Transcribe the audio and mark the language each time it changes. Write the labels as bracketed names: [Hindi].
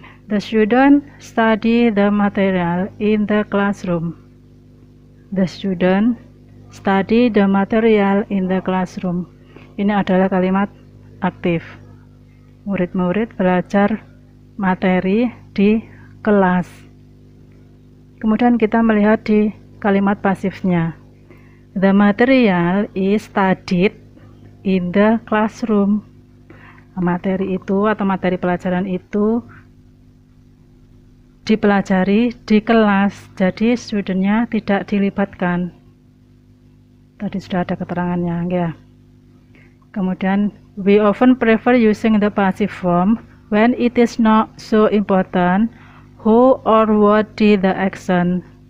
[English] The student study the material in the classroom. The student study the material in the classroom. [Indonesian] Ini adalah kalimat aktif. Murid-murid belajar materi di kelas. Kemudian kita melihat di kalimat pasifnya. [English] The material is studied in the classroom. [Indonesian] Materi itu atau materi pelajaran itu dipelajari di kelas, jadi studentnya tidak dilibatkan. Tadi sudah ada keterangannya ya. [English] Kemudian we often prefer using the passive form when it is not so important who or what did the action.